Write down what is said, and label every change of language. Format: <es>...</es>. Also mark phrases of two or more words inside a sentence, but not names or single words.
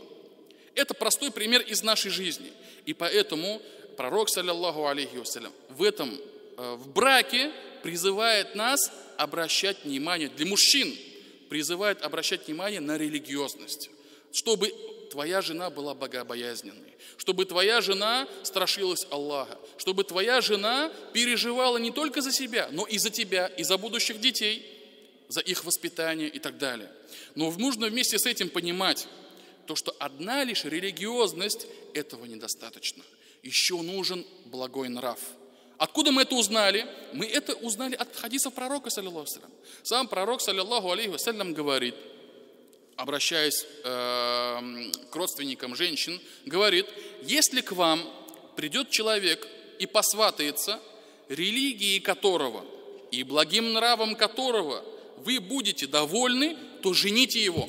<ru>Это простой пример из нашей жизни. И поэтому пророк,</ru> <ar>صلى الله عليه وسلم,</ar> <ru>в браке призывает нас обращать внимание, для мужчин призывает обращать внимание на религиозность, чтобы твоя жена была богобоязненной, чтобы твоя жена страшилась Аллаха, чтобы твоя жена переживала не только за себя, но и за тебя, и за будущих детей, за их воспитание и так далее. Но нужно вместе с этим понимать, то, что одна лишь религиозность этого недостаточно. Еще нужен благой нрав. Откуда мы это узнали? Мы это узнали от хадисов пророка,</ru> <ar>صلى الله عليه وسلم.</ar> <ru>Сам пророк,</ru> <ar>صلى الله عليه وسلم,</ar> <ru>говорит, обращаясь к родственникам женщин, говорит: если к вам придет человек и посватается, религией которого и благим нравом которого вы будете довольны, то жените его.</ru>